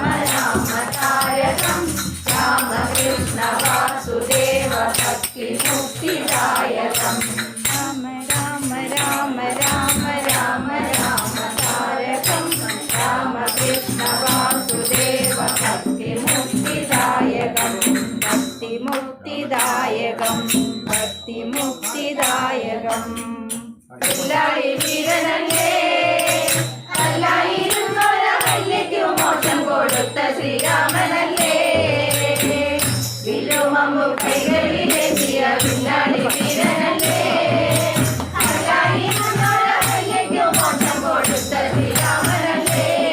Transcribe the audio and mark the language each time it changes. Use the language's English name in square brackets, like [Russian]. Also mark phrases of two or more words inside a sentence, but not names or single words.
[Sanskrit] राम तारकं रामकृष्ण वासुदेव भक्ति मुक्तिदायकं राम राम राम राम राम राम तारकं रामकृष्ण वासुदेव भक्ति मुक्तिदायकं भक्ति मुक्तिदायकं भक्ति मुक्तिदायकं [Malayalam] പിള്ളാടി വീരനല്ലേ അല്ലായിരുന്നൊരഹല്യയ്ക്കു മോക്ഷം കൊടുത്ത ശ്രീരാമനല്ലേ വിലുമമ്പു കൈകളിലെത്തിയ പിള്ളാടി വീരനല്ലേ അല്ലായിരുന്നൊരഹല്യയ്ക്കു മോക്ഷം കൊടുത്ത ശ്രീരാമനല്ലേ